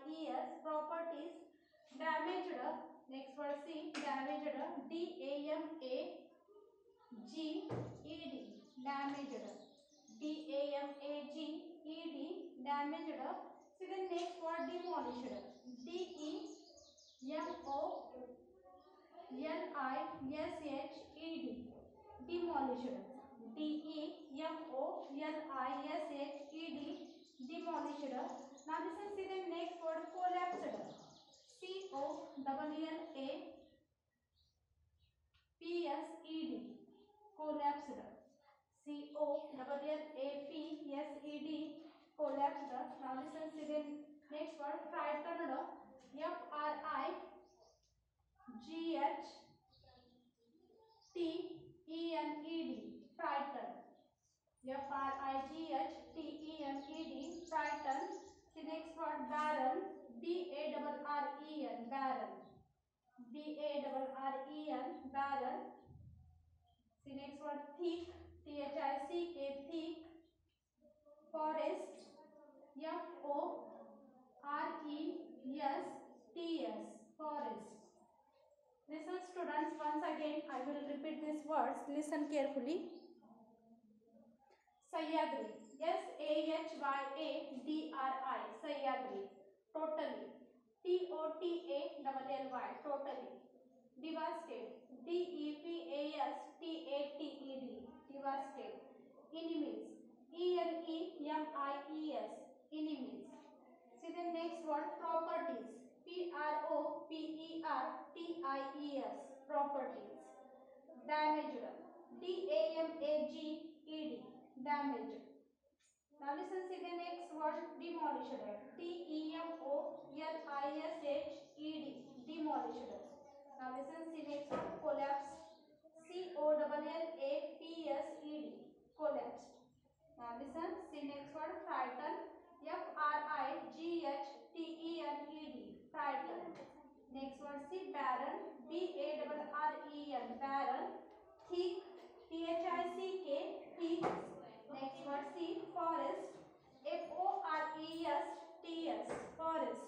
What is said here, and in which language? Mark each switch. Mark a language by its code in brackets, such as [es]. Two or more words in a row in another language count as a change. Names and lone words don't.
[en] Properties. damaged. Next word C, damaged. D-A-M-A-G-E-D, damaged. D-A-M-A-G-E-D, damaged. See the next word, demolished. D-E-M-O-L-I-S-H-E-D, demolished. D-E-M-O-L-I-S-H-E-D, demolished. Now listen, see the next word, collapsed. C-O-L-L-A-P-S-E-D, collapsed. C-O-L-L-A-P-S-E-D, collapsed. Now listen, see the next word, frightened. F-R-I-G-H-T-E-N-E-D, frightened. F-R-I-G-H-T-E-N-E-D, frightened. The next word, barren. B-A-R-R-E-N, barren. B-A-R-R-E-N, barren. The next word, thick. T-H-I-C-K, thick. Forest. F-O-R-E-S-T-S, forest. Listen students, once again I will repeat these words. Listen carefully. Sahyadri, S-A-H-Y-A-D-R-I, Sahyadri, totally. T-O-T-A-L-L-Y, totally. Devastate, D-E-V-A-S-T-A-T-E-D, devastate. Enemies, E-N-E-M-I-E-S, enemies. See the next word, properties, P-R-O-P-E-R-T-I-E-S, properties. Damaged, D-A-M-A-G-E-D, damaged. Now listen, see the next word, demolished, D-E-M-O-L-I-S-H-E-D, demolished. Now listen, see next word, collapse, C-O-L-L-A-P-S-E-D, collapsed. Now listen, see next word, frighten, F-R-I-G-H-T-E-N-E-D, frighten. Next word, see barren, B-A-R-R-E-N, barren. Thick, T-H-I-C-K, thick. Next word, see forest, F-O-R-E-S-T-S, forest.